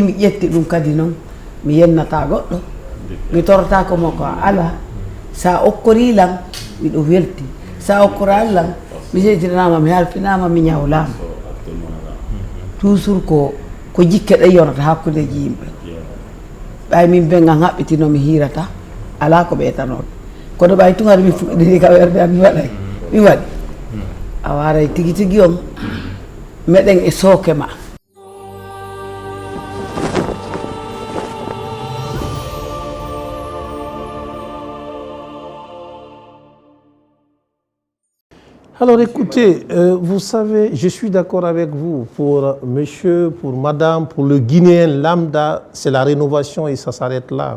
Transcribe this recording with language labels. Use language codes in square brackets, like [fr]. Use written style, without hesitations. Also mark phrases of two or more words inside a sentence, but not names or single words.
[ff] mi ƴetti ɗum kadi noon mi yennata goɗɗo mi torata ko makko ala sa okkorilam miɗo welti sa okkorallam mi seytinama mi halfinama mi ñawlama toujours ko jikke ɗe yonata hakkudeji yimɓe ɓay min ɓe gam haɓɓitino mi hirata ala ko ɓeytanoɗo kono ɓay tugari mi fuɗɗini ka werde am mi waɗay mi waɗi a waray tigui tigui on meɗen e sooke ma. [fr] Alors écoutez, vous savez, je suis d'accord avec vous. Pour monsieur, pour madame, pour le Guinéen lambda, c'est la rénovation et ça s'arrête là.